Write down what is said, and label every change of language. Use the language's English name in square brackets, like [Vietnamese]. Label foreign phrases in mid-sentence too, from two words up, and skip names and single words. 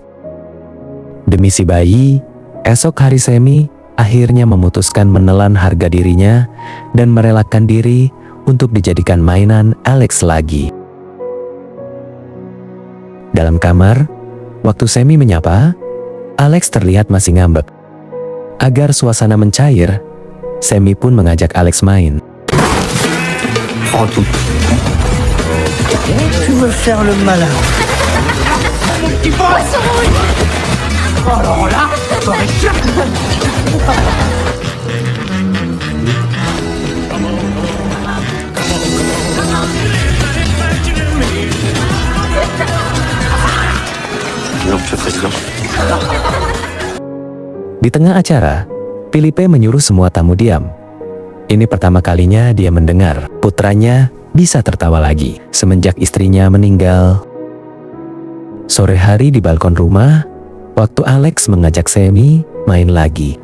[Indonesian] Demi si bayi, esok hari Sammy akhirnya memutuskan menelan harga dirinya dan merelakan diri untuk dijadikan mainan Alex lagi. Dalam kamar, waktu Sammy menyapa, Alex terlihat masih ngambek. Agar suasana mencair, Sammy pun mengajak Alex main. [French] Prends tout. Tu veux faire le malin. Mon petit poisson. Alors là, t'aurais jamais. Non, Monsieur le Président. [Indonesian] Di tengah acara, Philippe menyuruh semua tamu diam. Ini pertama kalinya dia mendengar putranya bisa tertawa lagi semenjak istrinya meninggal. Sore hari di balkon rumah, waktu Alex mengajak Sammy main lagi.